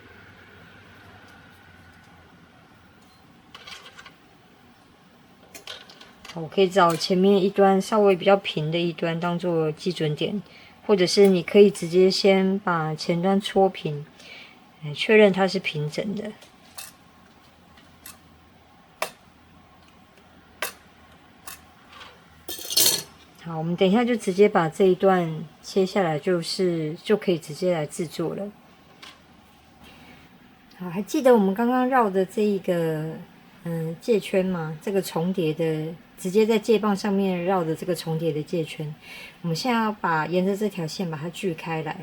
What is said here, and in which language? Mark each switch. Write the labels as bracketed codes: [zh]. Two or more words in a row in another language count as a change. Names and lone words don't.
[zh] 我可以找前面一端稍微比较平的一端當做基準點，或者是你可以直接先把前端戳平，確認它是平整的。好，我們等一下就直接把這一段切下來，就可以直接來製作了。好，還記得我們剛剛繞的這一個界圈嗎？這個重疊的，直接在界棒上面繞的這個重疊的界圈，我們現在要沿着這條線把它鋸開來。